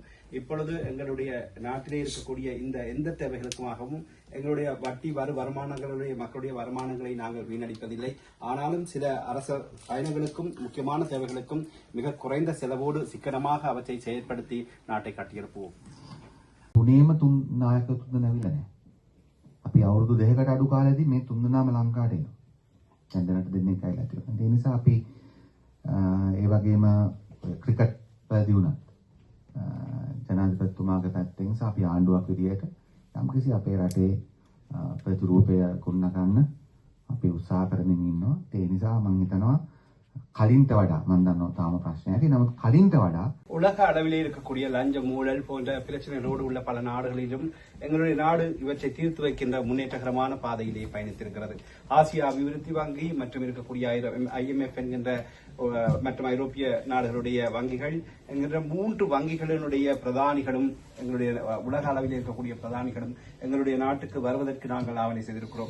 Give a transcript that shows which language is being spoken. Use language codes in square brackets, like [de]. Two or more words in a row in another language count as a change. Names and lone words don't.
[ta] இப்பொழுது எங்களுடைய நாட்டிலே இருக்கக்கூடிய இந்த எந்த தேவைகளுக்குமாகவும் எங்களுடைய வட்டி வருமானங்களுடைய மக்களுடைய வருமானங்களை நாங்கள் வீணடிப்பதில்லை. ஆனாலும் சில அரச பயணங்களுக்கும் முக்கியமான தேவைகளுக்கும் மிக குறைந்த செலவோடு சிக்கனமாக அவற்றை செயற்படுத்தி நாட்டை கட்டியெழுப்புவோம். [si] තුනේම තුන් නායකයෝ තුන් දෙනා ඇවිල්ලා නැහැ. අපි අවුරුදු 2කට අඩු කාලෙදී මේ තුන් දෙනාම ලංකාවට එනවා. දැන් දැනට දෙන්නෙක් ඇවිල්ලා තියෙනවා. ඒ නිසා අපි ඒ වගේම ක්‍රිකට් පැදී වුණත් ජනාධිපතිතුමාගේ පැත්තෙන් නිසා අපි ආණ්ඩුවක් විදියට යම්කිසි අපේ රටේ ප්‍රතිරූපය ගොඩනගන්න අපි උත්සාහ කරමින් ඉන්නවා. ඒ නිසා මම හිතනවා කලින්ට වඩා මම දන්නවා තාම ප්‍රශ්නයක්. නමුත් කලින්ට වඩා [ta] உலக அளவிலே இருக்கக்கூடிய லஞ்சம் ஊழல் போன்ற பிரச்சனைகளோடு உள்ள பல நாடுகளிலும் எங்களுடைய நாடு இவற்றை தீர்த்து வைக்கின்ற முன்னேற்றகரமான பாதையிலே பயணித்திருக்கிறது. ஆசியா அபிவிருத்தி வங்கி மற்றும் இருக்கக்கூடிய IMF என்கின்ற மற்றும் ஐரோப்பிய நாடுகளுடைய வங்கிகள் என்கின்ற 3 வங்கிகளினுடைய பிரதானிகளும் எங்களுடைய உலக அளவில் இருக்கக்கூடிய பிரதானிகளும் எங்களுடைய நாட்டுக்கு வருவதற்கு நாங்கள் ஆவணை செய்திருக்கிறோம்.